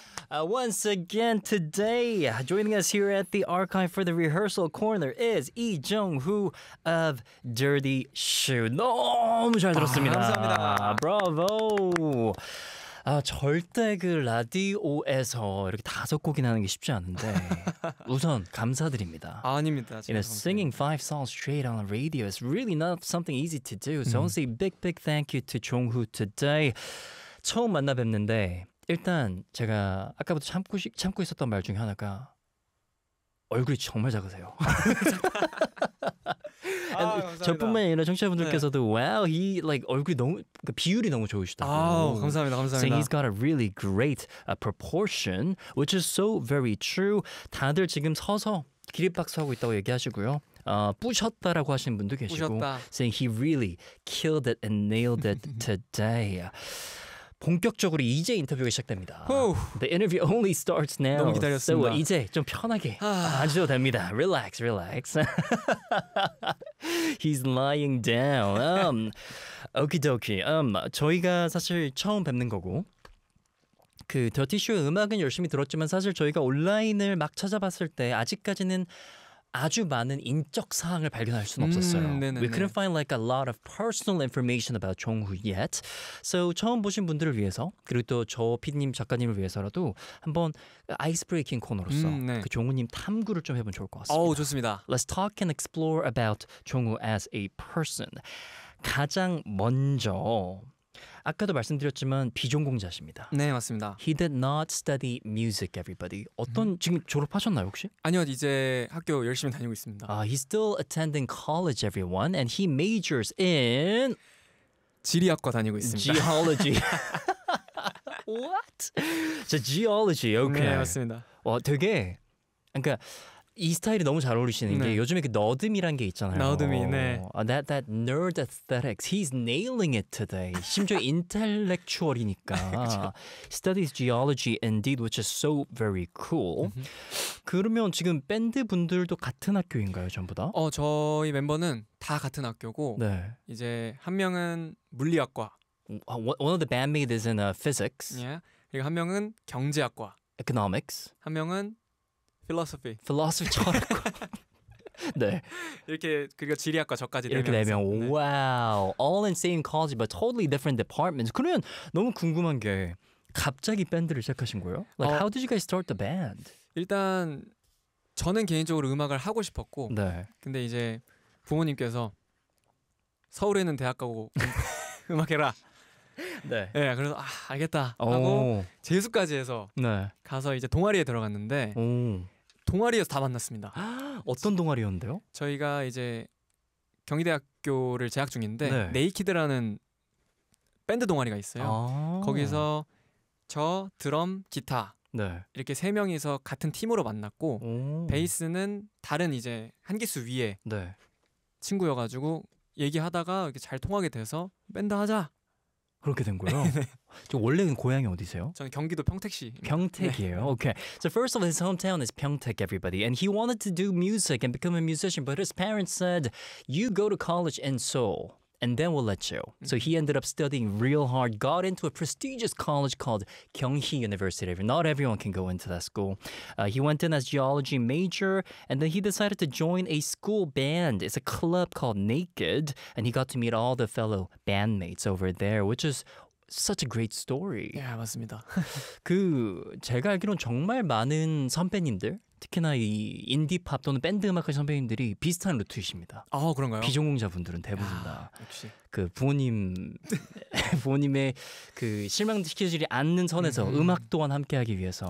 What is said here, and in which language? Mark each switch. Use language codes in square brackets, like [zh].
[en] Once again today, joining us here at the Archive for the Rehearsal Corner is Lee Jung-hoo of Dirty Shoe. [ko] 너무 잘 들었습니다. 아, 감사합니다. [en] Bravo! [ko] 아, 절대 그 라디오에서 이렇게 다섯 곡이나 하는 게 쉽지 않은데 우선 감사드립니다. 아, 아닙니다. [en] You know, singing five songs straight on the radio is really not something easy to do. So I want to say big, big thank you to Jung-hoo today. [ko] 처음 만나 뵙는데 일단 제가 아까부터 참고 있었던 말 중에 하나가 얼굴이 정말 작으세요. 아, 저뿐만 아니라 청취자분들께서도 네. [en] Wow, he like [ko] 얼굴이 너무 그러니까 비율이 너무 좋으시다고. 아, 감사합니다. 감사합니다. [en] Saying he's got a really great proportion, which is so very true. [ko] 다들 지금 서서 기립박수하고 있다고 얘기하시고요. 뿌셨다라고 하시는 분도 계시고. 뿌셨다. [en] Saying he really killed it and nailed it today. [ko] 본격적으로 이제 인터뷰가 시작됩니다. [en] The interview only starts now. [ko] 너무 기다렸습니다. [en] So [ko] 이제 좀 편하게 앉으셔도 됩니다. [en] Relax, relax. He's lying down. Okey-dokey. [ko] 저희가 사실 처음 뵙는 거고 그 Dirty Shoe 음악은 열심히 들었지만 사실 저희가 온라인을 막 찾아봤을 때 아직까지는 아주 많은 인적 사항을 발견할 수는 없었어요. 네네네. [en] We couldn't find like a lot of personal information about Jung-hoo yet. So [ko] 처음 보신 분들을 위해서 그리고 또 저 PD님 작가님을 위해서라도 한번 아이스브레이킹 코너로서 네. 그 종우님 탐구를 좀 해보면 좋을 것 같습니다. 오, 좋습니다. [en] Let's talk and explore about Jung-hoo as a person. [ko] 가장 먼저 아까도 말씀드렸지만 비전공자십니다. 네, 맞습니다. [en] He did not study music, everybody. [ko] 어떤 지금 졸업하셨나요, 혹시? 아니요, 이제 학교 열심히 다니고 있습니다. [en] He's still attending college, everyone, and he majors in [ko] 지리학과 다니고 있습니다. [en] Geology. What? So geology. Okay. [ko] 네, 맞습니다. 와, 되게 그러니까 이 스타일이 너무 잘 어울리시는 네. 게 요즘에 그 너듬이란 게 있잖아요. 너듬이, 네. [en] That nerd aesthetics, he's nailing it today. [ko] 심지어 인텔렉추얼이니까. [en] Studies geology indeed, which is so very cool. [ko] 그러면 지금 밴드 분들도 같은 학교인가요, 전부 다? 저희 멤버는 다 같은 학교고 네. 이제 한 명은 물리학과. [en] One of the bandmates is in physics. Yeah. [ko] 그리고 한 명은 경제학과. [en] Economics. [ko] 한 명은 philosophy. philosophy 철학과. 네. 이렇게 그리고 지리학과 저까지 이렇게 네 명. 네. Wow. [en] All in same college but totally different departments. [ko] 그러면 너무 궁금한 게 갑자기 밴드를 시작하신 거예요? [en] Like how did you guys start the band? [ko] 일단 저는 개인적으로 음악을 하고 싶었고 네. 근데 이제 부모님께서 서울에는 대학 가고 음악해라. 네. 예, 네, 그래서 알겠다 하고 오. 재수까지 해서 네. 가서 이제 동아리에 들어갔는데 오. 동아리에서 다 만났습니다. 어떤 동아리였는데요? 저희가 이제 경희대학교를 재학 중인데 네. 네이키드라는 밴드 동아리가 있어요. 아. 거기서 저 드럼 기타 네. 이렇게 세 명이서 같은 팀으로 만났고 오. 베이스는 다른 이제 한 기수 위에 네. 친구여가지고 얘기하다가 이렇게 잘 통하게 돼서 밴드 하자. 그렇게 된 거예요? 네. 저 원래는 고향이 어디세요? 저는 경기도 평택시. 평택이에요? 네. [en] Okay. So first of all, his hometown is 평택, everybody. And he wanted to do music and become a musician, but his parents said, you go to college in Seoul, and then we'll let you. Mm-hmm. So he ended up studying real hard, got into a prestigious college called Gyeonghi University. Not everyone can go into that school. He went in as geology major, and then he decided to join a school band. It's a club called Naked, and he got to meet all the fellow bandmates over there, which is such a great story. [ko] Yeah, 맞습니다. 그 제가 알기로는 정말 많은 선배님들, 특히나 이 인디팝 또는 밴드 음악하는 선배님들이 비슷한 루트이십니다. 그런가요? 비전공자분들은 대부분 다. 역시. 그 부모님의 그 실망시키지 않는 선에서 음악 또한 함께하기 위해서.